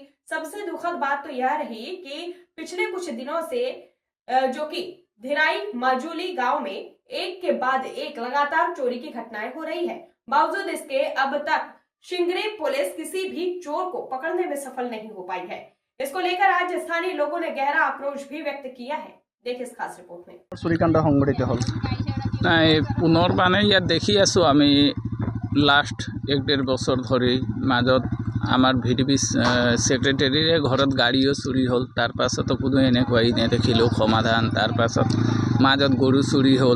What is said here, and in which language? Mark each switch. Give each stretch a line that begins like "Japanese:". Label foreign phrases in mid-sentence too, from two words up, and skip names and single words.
Hindi: सबसे दुखद बात तो यह रही कि पिछले कुछ दिनों से जो कि धिराई माजुली गांव में एक के बाद एक लगातार चोरी की घटनाएं हो रही है। बावजूद इसके अब तक शिंगरी पुलिस किसी भी चोर को पकड़ने में सफल नहीं हो पाई है। इसको लेकर आज स्थानीय लोगों ने गहरा आक्रोश भी व्यक्त किया है। देखिए इस खास रिपोर्ट में। चुरीकांड संघटित हल
Assamese: নাই পুনৰবাৰে ইয়াত দেখি আছোঁ আমি লাষ্ট 1-1.5 বছৰ ধৰি মাজত আমাৰ ভিডিপি সেক্ৰেটাৰীৰে ঘৰত গাড়ীও চুৰি হ'ল। তাৰ পাছতো কোনো এনেকুৱাই নেদেখিলোঁ সমাধান। তাৰ পাছত মাজত গৰু চুৰি হ'ল।